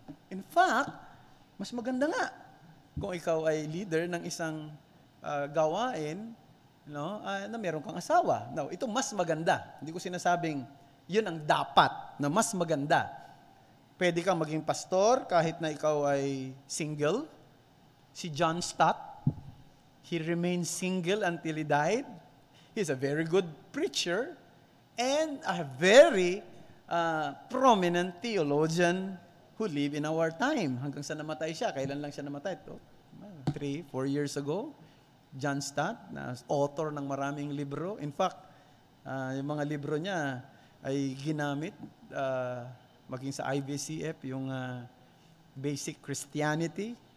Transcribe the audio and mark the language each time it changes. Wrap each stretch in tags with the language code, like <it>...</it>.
<en>In fact,</en> <tl>mas maganda nga kung ikaw ay leader ng isang gawain, na meron kang asawa. No, ito mas maganda. Hindi ko sinasabing yun ang dapat, na mas maganda. Pwede kang maging pastor kahit na ikaw ay single.</tl> <en>Si John Stott, he remained single until he died. He's a very good preacher and a very prominent theologian who lived in our time.</en> <tl>Hanggang sa namatay siya. Kailan lang siya namatay?</tl> <en>3-4 years ago.</en> <tl>John Stott, na author ng maraming libro.</tl> <en>In fact,</en> <tl>yung mga libro niya ay ginamit maging sa IBCF, yung Basic Christianity.</tl>